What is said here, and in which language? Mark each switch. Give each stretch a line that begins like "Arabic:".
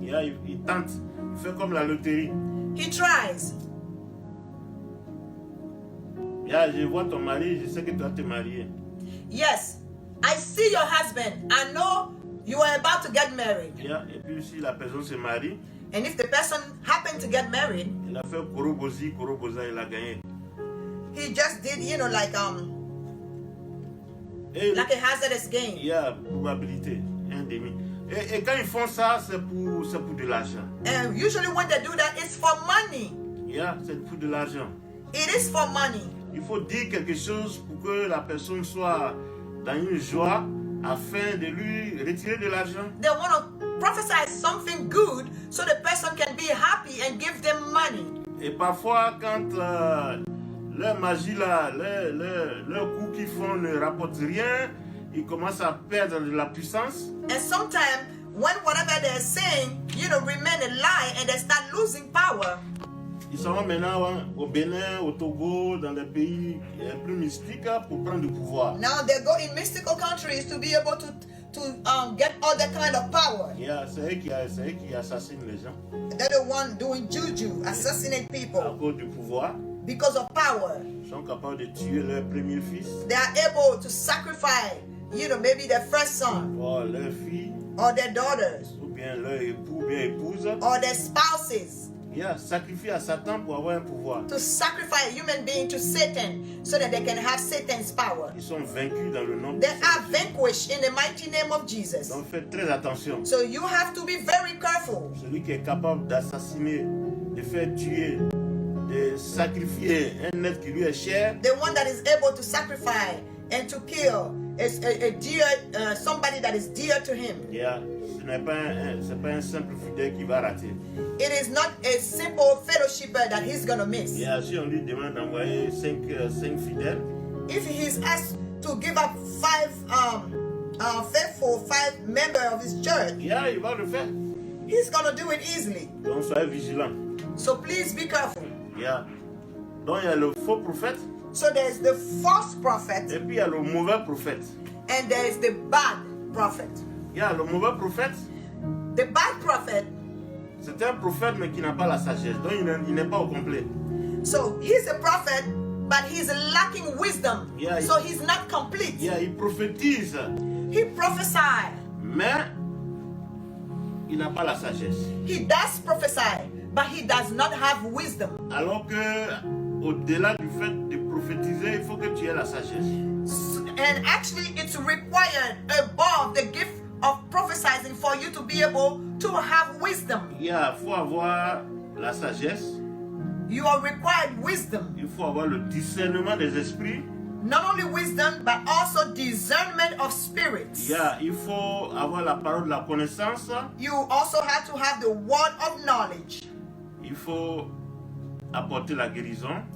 French: Il tente, il fait comme la loterie.
English: He tries.
French: Je vois ton mari, je sais que tu vas te marier.
English: Yes, I see your husband. I know you are about to get married.
French: Et puis si la personne se marie,
English: And if the person happened to get married,
French: il a fait Korobozi, Koroboza, il a gagné.
English: he just did, like
French: Et
English: a hazardous game.
French: il y a probabilité, un demi. Et quand ils font ça, c'est pour de l'argent.
English: And usually when they do that, it's for money.
French: C'est pour de l'argent.
English: It is for money.
French: Il faut dire quelque chose pour que la personne soit dans une joie afin de lui retirer de l'argent.
English: They want to prophesy something good so the person can be happy and give them money.
French: Et parfois, quand leur magie là, leur coup qu'ils font ne rapporte rien, ils commencent à perdre de la puissance.
English: And sometimes when whatever they're saying, remain a lie and they start losing power.
French: Ils s'en vont maintenant au Bénin, au Togo, dans des pays plus mystiques pour prendre du pouvoir.
English: Now they go in mystical countries to be able to get all that kind of power.
French: C'est eux qui assassinent les gens
English: They're the one doing juju, assassinate
French: à
English: people
French: cause du pouvoir.
English: because of power.
French: Ils sont capables de tuer leur premier fils,
English: They are able to sacrifice, maybe their first son
French: ou leur fille,
English: or their daughters
French: ou bien leur époux, ou bien épouse.
English: or their spouses.
French: Sacrifié à Satan pour avoir un pouvoir.
English: To sacrifice a human being to Satan so that they can have Satan's power.
French: Ils sont vaincus dans le nom de
English: They
French: Jésus.
English: are vanquished in the mighty name of Jesus.
French: Donc faites très attention.
English: So you have to be very careful.
French: Celui qui est capable d'assassiner, de faire tuer, de sacrifier un être qui lui est cher,
English: The one that is able to sacrifice and to kill is a dear, somebody that is dear to him.
French: ce n'est pas un simple fidèle qui va rater.
English: It is not a simple fellowshipper that he's gonna miss.
French: Si on lui demande d'envoyer 5 fidèles,
English: If he's asked to give up 5 faithful, 5 members of his church,
French: il va le faire.
English: he's gonna do it easily.
French: Donc soyez vigilants.
English: So please be careful.
French: Donc il y a le faux prophète
English: So there's the false prophet
French: et puis il y a le mauvais prophète.
English: and there's the bad prophet.
French: Le mauvais prophète,
English: The bad prophet,
French: c'est un prophète mais qui n'a pas la sagesse. Donc il n'est pas au complet.
English: so he's a prophet, but he's lacking wisdom. So he's not complete.
French: Il prophétise,
English: He prophesied.
French: mais il n'a pas la sagesse.
English: He does prophesy, but he does not have wisdom.
French: Alors que au-delà du fait de prophétiser, il faut que tu aies la sagesse.
English: And actually, it's required above the gift of prophesying for you to be able to have wisdom.
French: Il faut avoir la sagesse.
English: You are required wisdom.
French: Il faut avoir le discernement des esprits.
English: Not only wisdom, but also discernment of spirits.
French: Il faut avoir la parole de la connaissance.
English: You also have to have the word of knowledge.
French: Il faut apporter la guérison.